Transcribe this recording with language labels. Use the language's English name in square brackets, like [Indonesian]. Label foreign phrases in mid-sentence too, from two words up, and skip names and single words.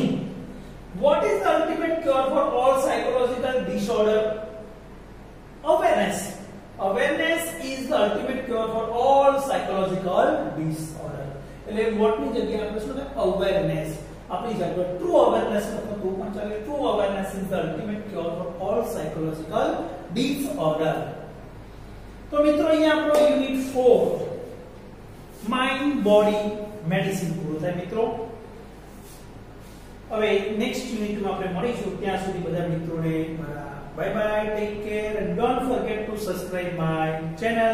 [English] What is the ultimate cure for all psychological disorder? Awareness. Awareness is the ultimate cure for all psychological disorder. [Gujarati] એટલે what ની જગ્યાએ આપણે શું થાય? awareness. આપણી જગ્યાએ [English] true awareness [Gujarati] લખો તો પણ ચાલે. [English] True awareness is the ultimate cure for all psychological disorder. [Gujarati] તો મિત્રો અહીંયા આપણો યુનિટ 4 [English] mind body medicine [Gujarati] પૂરો થાય મિત્રો. હવે નેક્સ્ટ યુનિટમાં આપણે મળીશું. ત્યાં સુધી બધા મિત્રોને મારા [English] bye bye, take care and don't forget to subscribe my channel.